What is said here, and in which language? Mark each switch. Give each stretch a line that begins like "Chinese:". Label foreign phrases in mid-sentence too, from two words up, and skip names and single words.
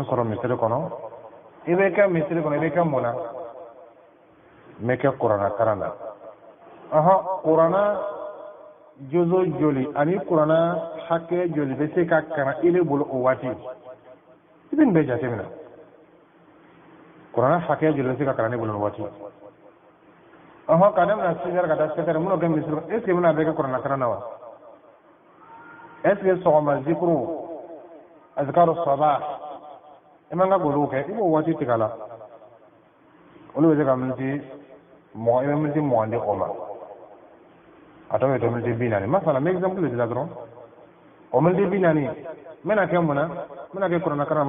Bambara: sɔrɔ misiri kɔnɔ i bɛ kɛ misiri kɔnɔ i bɛ kɛ mun na n bɛ kɛ kuranna karan na kuranna jozo joli ani kuranna hakɛ joli bɛ se ka karan i le bolo o waati i bɛ nin bɛɛ jateminɛ kuranna hakɛ joli bɛ se ka karan ne bolo o waati ka daminɛ 6 heures ka taa 7 heures minnu kɛ misiri kɔnɔ
French: est ce que
Bambara: bɛna bɛɛ kɛ kuranna karan na wa
French: est ce que
Bambara: sɔgɔma zikuru
Arabic: أذكار صباح
Bambara: i man ka goluw kɛ i b'o waati tigɛ a la olu bɛ se ka miniti i bɛ miniti 20 di o ma a tɔ bɛ to miniti 40 masala n bɛ exemple de di la dɔrɔn o miniti 40 n bɛna kɛ mun na n bɛna kɛ kuranna karan